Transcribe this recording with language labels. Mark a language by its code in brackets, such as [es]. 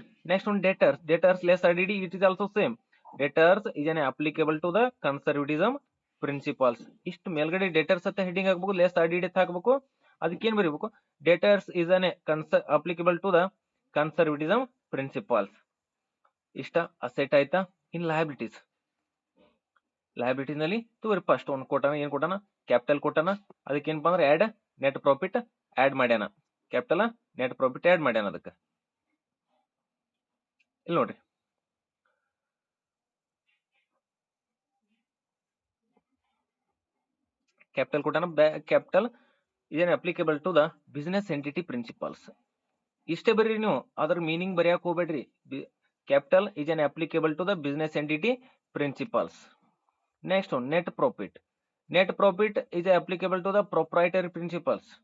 [en] Next one debtors less RDD, it is also same. Debtors is an applicable to the conservatism principles. [kn] ಇಷ್ಟು ಮೇಲ್ಗಡೆ debtors ಅಂತ heading ಹಾಕಬೇಕು, less RDD ಅಂತ ಹಾಕಬೇಕು. ಅದಕ್ಕೆ ಏನು ಬರೀಬೇಕು [en] debtors is an applicable to the conservatism principles. [kn] ಇಷ್ಟ ಅಸೆಟ್ ಆಯ್ತಾ. ಇನ್ ಲಯಬಿಲಿಟೀಸ್ ನಲ್ಲಿ ತೋರಿ ಫಸ್ಟ್ ಒಂದು ಕೊಟ್ಟಾನ, ಏನ್ ಕೊಟ್ಟಾನ ಕ್ಯಾಪಿಟಲ್ ಕೊಟ್ಟಾನ. ಅದಕ್ಕೆ ಏನಪ್ಪಾ ಅಂದ್ರೆ ಆಡ್ ನೆಟ್ ಪ್ರಾಫಿಟ್ ಆಡ್ ಮಾಡ್ಯಾನ. ಕ್ಯಾಪಿಟಲ್ ನೆಟ್ ಪ್ರಾಫಿಟ್ ಆಡ್ ಮಾಡ್ಯಾನ. ಅದಕ್ಕೆ ಇಲ್ಲಿ ನೋಡ್ರಿ ಕ್ಯಾಪಿಟಲ್ ಕೊಟ್ಟಾನ. [en] capital [kn] ಇದೇನು [en] Applicable to the business entity principles. [kn] ಇಷ್ಟೇ ಬರೀ ನೀವು, ಅದ್ರ ಮೀನಿಂಗ್ ಬರೆಯಕ್ ಹೋಗ್ಬೇಡ್ರಿ. [en] Capital is an applicable to the business entity principles. Next one net profit is applicable to the proprietary principles.